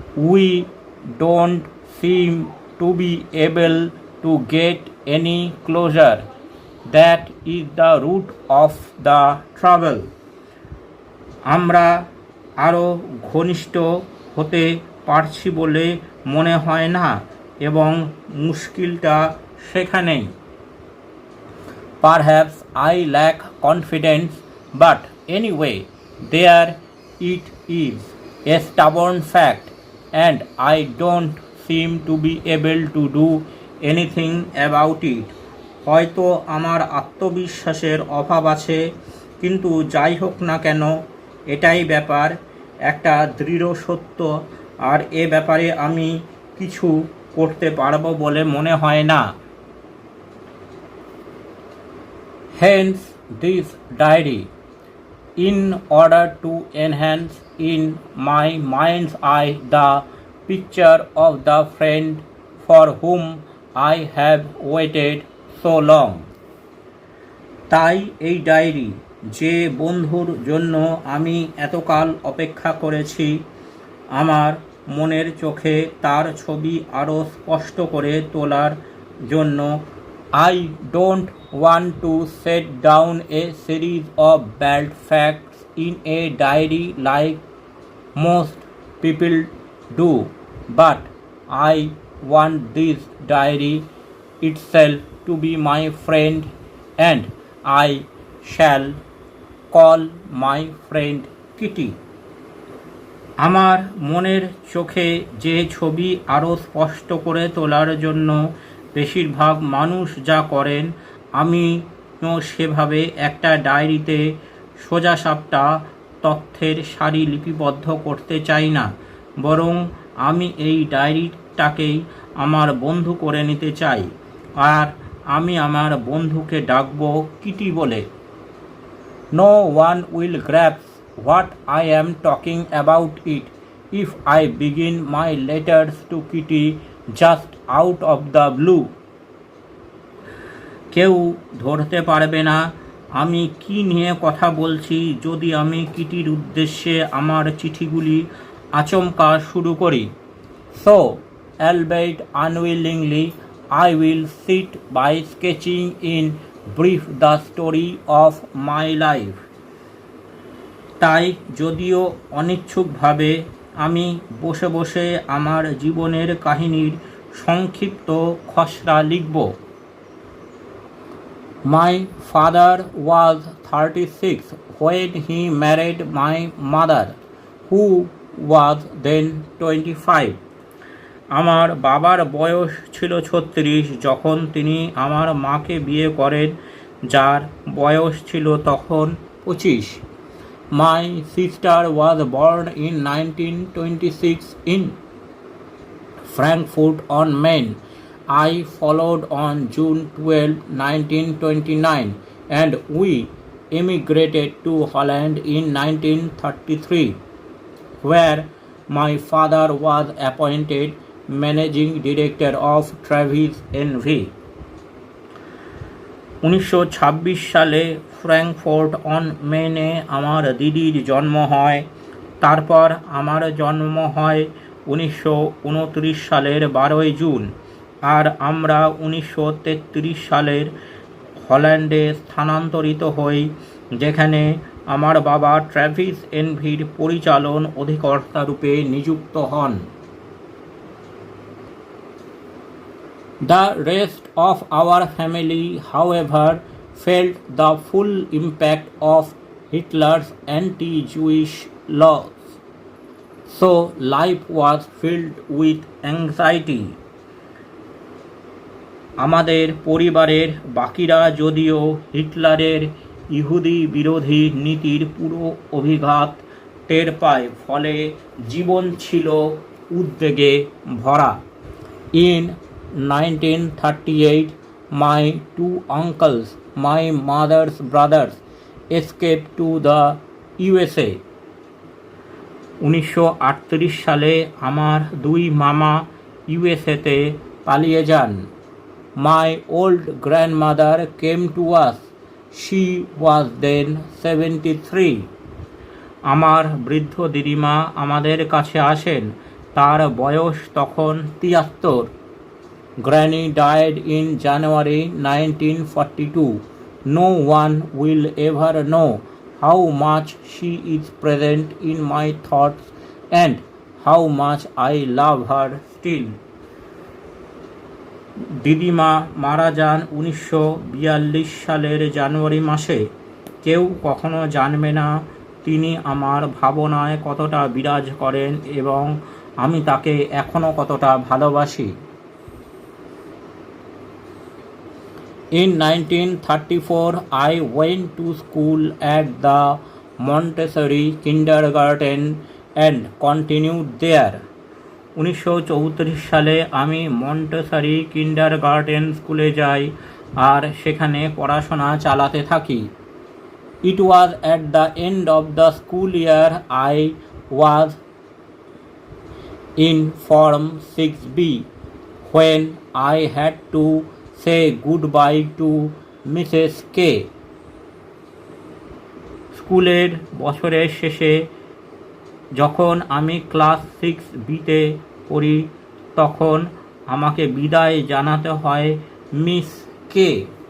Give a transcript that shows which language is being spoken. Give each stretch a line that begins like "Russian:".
English: We don't seem to be able to get any closer. That is the root of the trouble.
Bangla: আমরা আরও ঘনিষ্ঠ হতে পারছি বলে মনে হয় না, এবং মুশকিলটা সেখানেই।
English: Perhaps I lack confidence, but anyway, there it is, a stubborn fact, and I don't seem to be able to do anything about it.
Bangla: হয়তো আমার আত্মবিশ্বাসের অভাব আছে, কিন্তু যাই হোক না কেন, এটাই ব্যাপার, একটা দৃঢ় সত্য, আর এ ব্যাপারে আমি কিছু করতে পারবো বলে মনে হয় না।
English: Hence this diary, in order to enhance in my mind's eye the picture of the friend for whom I have waited so long.
Bangla: তাই এই ডায়েরি, যে বন্ধুর জন্য আমি এতকাল অপেক্ষা করেছি, আমার মনের চোখে তার ছবি আরও স্পষ্ট করে তোলার জন্য।
English: I don't want to set down a series of bad facts in a diary like most people do, but I want this diary itself to be my friend, and I shall call my friend Kitty.
Bangla: আমার মনের চোখে যে ছবি আরও স্পষ্ট করে তোলার জন্য বেশিরভাগ মানুষ যা করেন, আমিও সেভাবে একটা ডায়েরিতে সোজাসাপটা তথ্যের সারি লিপিবদ্ধ করতে চাই না, বরং আমি এই ডায়েরিটাকেই আমার বন্ধু করে নিতে চাই, আর আমি আমার বন্ধুকে ডাকব কিটি বলে।
English: No one will grasp what I am talking about it if I begin my letters to Kitty just out of the blue.
Bangla: কেউ ধরতে পারবে না আমি কি নিয়ে কথা বলছি যদি আমি কিটির উদ্দেশ্যে আমার চিঠিগুলি আচমকা শুরু করি।
English: So, albeit unwillingly, I will sit by sketching in brief the story of my life.
Bangla: তাই যদিও অনিচ্ছুকভাবে আমি বসে বসে আমার জীবনের কাহিনীর সংক্ষিপ্ত খসড়া লিখব।
English: My father was 36 when he married my mother, who was then 25.
Bangla: আমার বাবার বয়স ছিল 36 যখন তিনি আমার মাকে বিয়ে করেন, যার বয়স ছিল তখন 25.
English: My sister was born in 1926 in Frankfurt on Main. I followed on June 12, 1929, and we emigrated to Holland in 1933, where my father was appointed managing director of Travis NV.
Bangla: 1926 সালে ফ্র্যাঙ্কফুর্ট অন মেনে আমার দিদির জন্ম হয়। তারপর আমার জন্ম হয় 1929 সালের 12 জুন, আর আমরা 1933 সালের হল্যান্ডে স্থানান্তরিত হই, যেখানে আমার বাবা ট্র্যাভিস এনভির পরিচালন অধিকর্তা রূপে নিযুক্ত হন।
English: The rest of our family, however, felt the full impact of Hitler's anti-Jewish laws, so life was filled with anxiety.
Bangla: আমাদের পরিবারের বাকিরা যদিও হিটলারের ইহুদি বিরোধী নীতির পুরো অভিঘাত টের পায়, ফলে জীবন ছিল উদ্বেগে ভরা।
English: In 1938, my two uncles, my mother's brothers, escaped to the USA.
Bangla: 1938 সালে আমার দুই মামা ইউএসএতে পালিয়ে যান।
English: My old grandmother came to us. She was then 73.
Bangla: আমার বৃদ্ধ দিদিমা আমাদের কাছে আসেন, তার বয়স তখন 73.
English: Granny died in January 1942. No one will ever know how much she is present in my thoughts and how much I love her still.
Bangla: দিদিমা মারা যান 1942 সালের জানুয়ারি মাসে। কেউ কখনো জানবে না তিনি আমার ভাবনায় কতটা বিরাজ করেন এবং আমি তাকে এখনও কতটা ভালোবাসি।
English: In 1934, I went to school at the Montessori kindergarten and continued there.
Bangla: 1934 সালে আমি মন্টেসরি কিন্ডারগার্টেন স্কুলে যাই আর সেখানে পড়াশোনা চালাতে থাকি।
English: It was at the end of the school year I was in Form 6B when I had to say goodbye to Mrs. K.
Bangla: স্কুলের বছরের শেষে যখন আমি ক্লাস 6Bতে পড়ি, তখন আমাকে বিদায় জানাতে হয় মিস কে।